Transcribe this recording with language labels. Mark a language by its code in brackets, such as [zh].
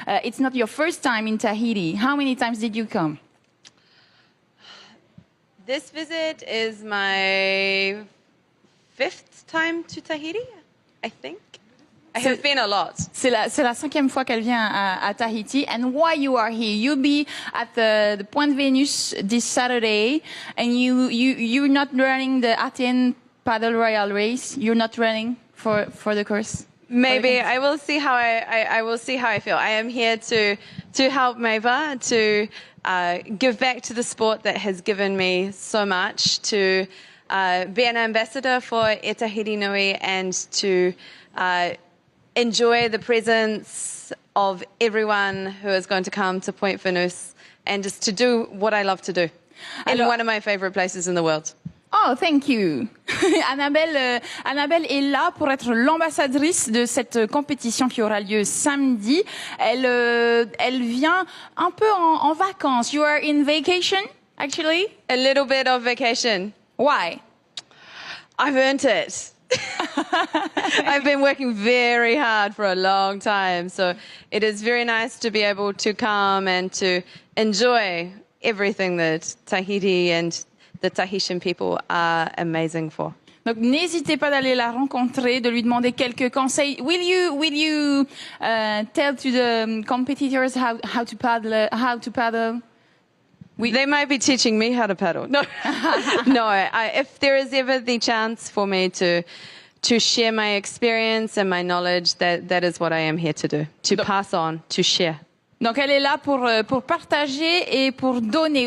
[en] It's not your first time in Tahiti. How many times did you come? This visit is my 5th time to Tahiti. I think. I have been a lot. [fr] C'est la 5e fois qu'elle vient à Tahiti. [en] And why you are here? You be at the Point Venus this Saturday, and you're not running the Athens Paddle Royal Race. You're not running for the course. Maybe I will see how I will see how I feel. I am here to help Maeva, to give back to the sport that has given me so much, to be an ambassador for E Tahiti Nui, and to enjoy the presence of everyone who is going to come to Point Venus, and just to do what I love to do in one of my favorite places in the world. Oh, thank you. [fr] Annabelle est là pour être l'ambassadrice de cette compétition qui aura lieu samedi. Elle vient un peu en vacances. [en] You are in vacation, actually? A little bit of vacation. Why? I've earned it. I've been working very hard for a long time, so it is very nice to be able to come and to enjoy everything that Tahiti and the Tahitian people are amazing for. [fr] Donc n'hésitez pas d'aller la rencontrer, de lui demander quelques conseils. [en] Will you tell to the competitors how to paddle? They might be teaching me how to paddle. No, no. If there is ever the chance for me to share my experience and my knowledge, that is what I am here to do. To pass on, to share. [fr] Donc elle est là pour partager et pour donner.